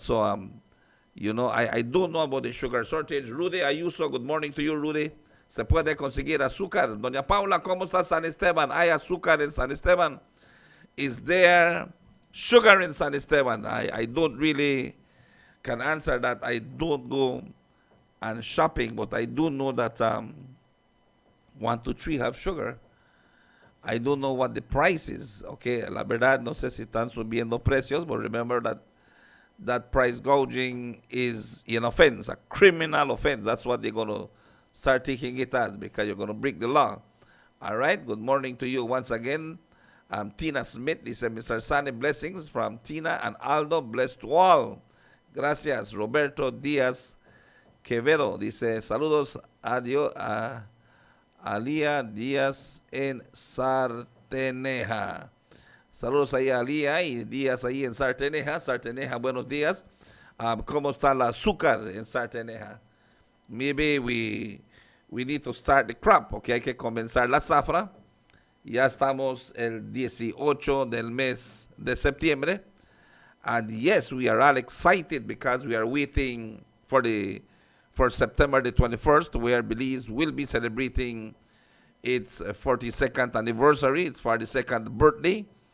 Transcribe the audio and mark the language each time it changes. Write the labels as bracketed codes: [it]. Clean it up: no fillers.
[en] So, you know, I don't know about the sugar shortage. Rudy Ayuso, good morning to you, Rudy. [es] ¿Se puede conseguir azúcar? Doña Paula, ¿cómo está San Esteban? ¿Hay azúcar en San Esteban? [en] Is there sugar in San Esteban. I don't really can answer that. I don't go and shopping, but I do know that 1, 2, 3 have sugar. I don't know what the price is. Okay, [es] la verdad no sé si están subiendo precios, [en] but remember that price gouging is an offense, a criminal offense. That's what they're going to start taking it as, because you're going to break the law. All right, good morning to you once again. Tina Smith dice, Mr. Sunny, blessings from Tina and Aldo, blessed to all. [es] Gracias. Roberto Díaz Quevedo dice, saludos a Alía Díaz en Sarteneja. Saludos ahí a Alía y Díaz ahí en Sarteneja. Sarteneja, buenos días. ¿Cómo está el azúcar en Sarteneja? [en] Maybe we need to start the crop, okay? [es] Hay que comenzar la zafra. Ya estamos el 18 del mes de septiembre. [en] And yes, we are all excited because we are waiting for September the 21st, where Belize will be celebrating its 42nd anniversary, its 42nd birthday.